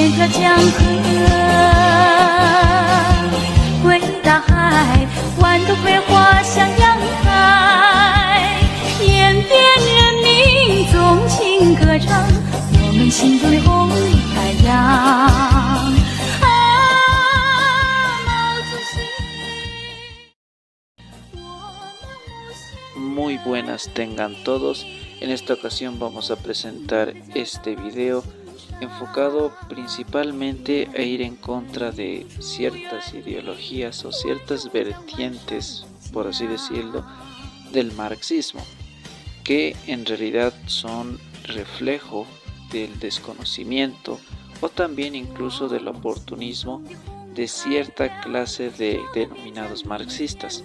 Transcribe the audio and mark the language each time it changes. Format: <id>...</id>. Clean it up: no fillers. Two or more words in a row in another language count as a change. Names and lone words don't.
<zh>江河，归大海，万朵葵花向阳开，延边人民纵情歌唱，我们心中的红太阳。</zh> <es>Muy buenas tengan todos. En esta ocasión vamos a presentar este video enfocado principalmente a ir en contra de ciertas ideologías o ciertas vertientes, por así decirlo, del marxismo, que en realidad son reflejo del desconocimiento o también incluso del oportunismo de cierta clase de denominados marxistas.</es>